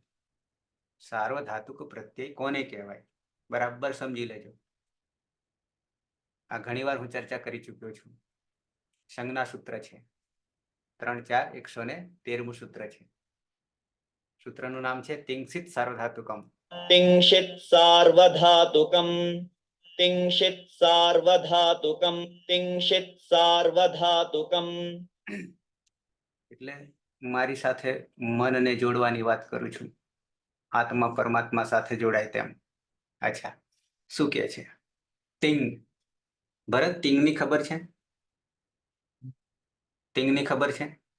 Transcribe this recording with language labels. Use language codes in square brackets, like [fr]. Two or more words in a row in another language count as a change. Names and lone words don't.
[gu] સાર્વધાતુક પ્રત્યય કોને કહેવાય? બરાબર સમજી લેજો. આ ઘણી વાર હું ચર્ચા કરી ચૂક્યો છું. સંજ્ઞા સૂત્ર છે. 3-4-113મું સૂત્ર છે. સૂત્રનું નામ છે [sa] तिंगसित सार्वधातुकम. तिंशित सार्वधातुकम, तिंशित सार्वधातुकम, तिंशित सार्वधातुकम. [gu] એટલે મારી સાથે મનને જોડવાની વાત કરું છું. આત્મા પરમાત્મા સાથે જોડાય તેમ. અચ્છા, શું કે છે? તિંગ. ભરત, તિંગની ખબર છે? તિંગની ખબર છે?